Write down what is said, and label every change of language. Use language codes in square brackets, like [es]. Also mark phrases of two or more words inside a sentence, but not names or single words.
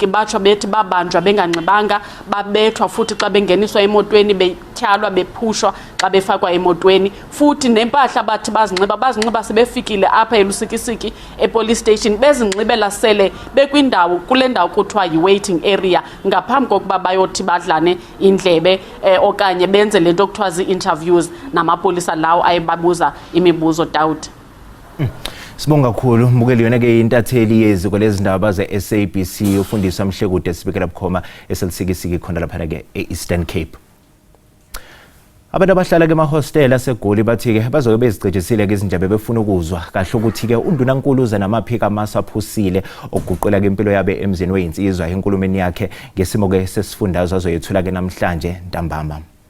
[xh] Batsho bethi babanjwa benganxibanga, babethwa futhi xa bengeniswa emotweni, betyhalwa bephushwa xa befakwa emotweni, futhi nempahla bathi bazinxiba sebefikile apha eLusikisiki [en] epolice station [xh] bezinxibela sele bekwindawo kule ndawo kuthiwa yi- [en] waiting area [xh] ngaphambi kokuba bayothi badlane indlebe okanye benze lento kuthiwa zii-interviews namapolisa lawo ayebabuza imibuzo. Daud. [zu] Sibonga kakhulu mbukeli yona ke intatheli yeziko lezindaba ze-SABC ufundiswa Mhlekude Sibekela Bukhoma eSelisikisiki khona lapha ke e-Eastern Cape. Abantu abahlala ke mahostela aseGoli bathi ke bazobe bezicejesile ke izindaba befuna ukuzwa kahle ukuthi ke uNdunankulu uza namaphika amasaphusile okuguqula ke impilo yabe emzini weyinsizwa enkulumeni yakhe ngesimo ke sesifundazwe azoyethula ke namhlanje ntambama.